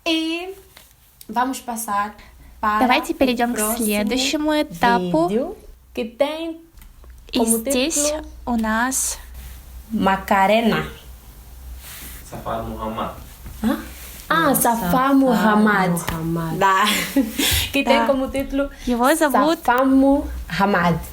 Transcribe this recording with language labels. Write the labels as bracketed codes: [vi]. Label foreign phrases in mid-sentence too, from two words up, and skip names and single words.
[ru] Давайте перейдем к следующему этапу. И здесь у нас Macarena. Safar Muhammad. Safar Muhammad. Да. [pt] Que tem como título [ru] его зовут Safar Muhammad.